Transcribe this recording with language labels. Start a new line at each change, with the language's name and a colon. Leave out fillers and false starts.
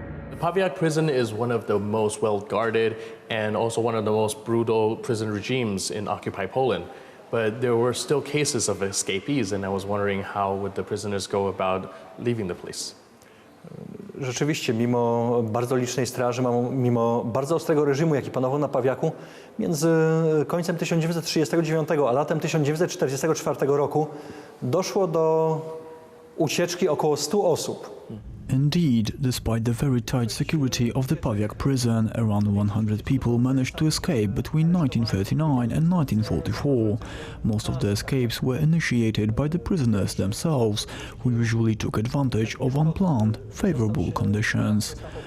English: The Pawiak prison is one of the most well-guarded and also one of the most brutal prison regimes in occupied Poland. But there were still cases of escapees, and I was wondering how would the prisoners go about leaving the place.
Polish: Rzeczywiście, mimo bardzo licznej straży, mimo bardzo ostrego reżimu, jaki panował na Pawiaku, między końcem 1939 a latem 1944 roku doszło do ucieczki około 100 osób.
English: Indeed, despite the very tight security of the Pawiak prison, around 100 people managed to escape between 1939 and 1944. Most of the escapes were initiated by the prisoners themselves, who usually took advantage of unplanned, favorable conditions.